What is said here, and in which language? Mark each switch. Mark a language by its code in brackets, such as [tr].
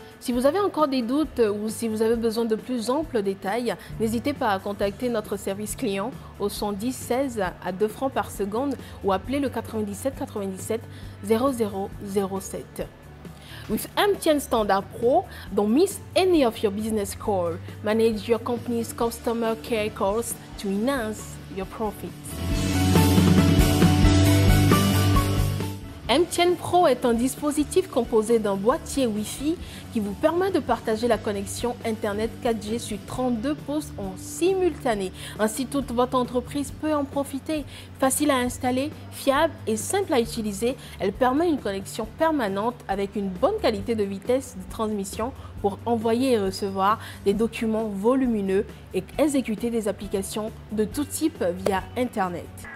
[fr] Si vous avez encore des doutes ou si vous avez besoin de plus amples détails, n'hésitez pas à contacter notre service client au 110 16 à 2 francs par seconde ou appeler le 97 97 0007. [en] With MTN Standard Pro, don't miss any of your business calls. Manage your company's customer care calls to enhance your profits. [fr] MTN Pro est un dispositif composé d'un boîtier Wi-Fi qui vous permet de partager la connexion Internet 4G sur 32 postes en simultané. Ainsi, toute votre entreprise peut en profiter. Facile à installer, fiable et simple à utiliser, elle permet une connexion permanente avec une bonne qualité de vitesse de transmission pour envoyer et recevoir des documents volumineux et exécuter des applications de tout type via Internet.